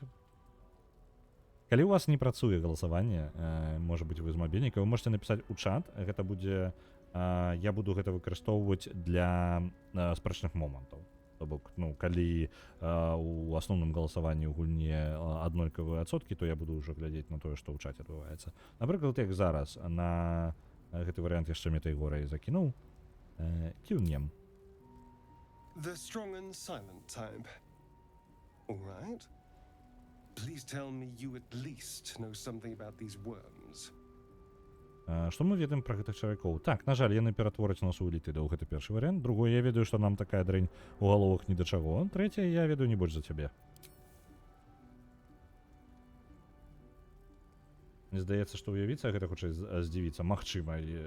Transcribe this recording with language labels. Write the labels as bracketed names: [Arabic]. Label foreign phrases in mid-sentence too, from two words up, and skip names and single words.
[Belarusian] Калі у вас не працуе галасаванне, можа быць, вы з мабільніка, вы можете напісаць у чат, гэта будзе, я буду гэта выкарыстоўваць для спрэчных момантаў. То бок, ну, калі у асноўным галасаванні ў гульне аднолькавыя адсоткі, то я буду ўжо глядзець на тое, што ў чаце адбываецца. Напрыклад, як зараз на гэты варыянт яшчэ метайгорай закінуў, кіўнем. [English] The strong and silent type. All right. Please tell me you at least know something about these worms. [Belarusian] Што мы ведаем пра гэтых чалавекоў? Так, на жаль, яны ператвораць нас у элітыдаў, гэта першы варыянт. Другое, я ведаю, што нам такая дрэнь у галовах ні да чаго. Трэцяе, я ведаю не больш за цябе. Мне здаецца, што уявіцца, гэта хутчэй здзівіцца, магчыма.